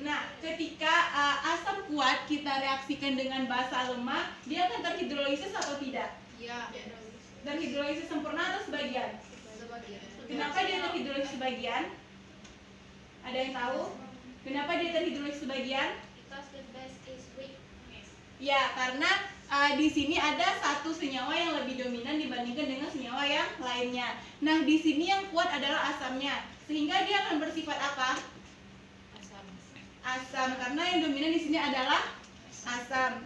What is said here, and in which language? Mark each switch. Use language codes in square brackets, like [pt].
[id] Nah, ketika asam kuat kita reaksikan dengan basa lemah, dia akan terhidrolisis atau tidak? Ya. Terhidrolisis sempurna atau sebagian? Kenapa dia terhidrolisis sebagian? Ada yang tahu? Kenapa dia terhidrolisis sebagian? [en] Because the base is weak, Miss. [id] Ya, karena di sini ada satu senyawa yang lebih dominan dibandingkan dengan senyawa yang lainnya. Nah, di sini yang kuat adalah asamnya, sehingga dia akan bersifat apa? Asam, karena yang dominan di sini adalah asam.